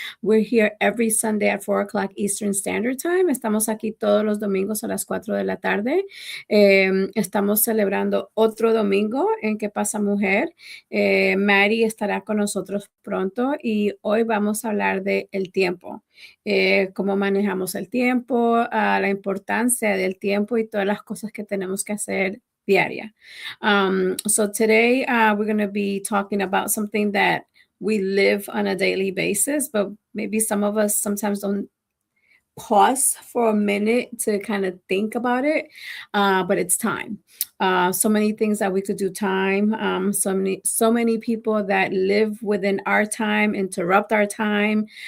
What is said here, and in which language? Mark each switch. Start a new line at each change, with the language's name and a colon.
English: We're here every Sunday at 4 o'clock Eastern Standard Time.
Spanish: Estamos aquí todos los domingos a las 4 de la tarde. Estamos celebrando otro domingo en ¿Qué pasa, mujer? Mary estará con nosotros pronto y hoy vamos a hablar de el tiempo. Cómo manejamos el tiempo, la importancia del tiempo y todas las cosas que tenemos que hacer diaria.
English: So today we're going to be talking about something that we live on a daily basis, but maybe some of us sometimes don't pause for a minute to kind of think about it, but it's time. So many things that we could do time. So many people that live within our time interrupt our time.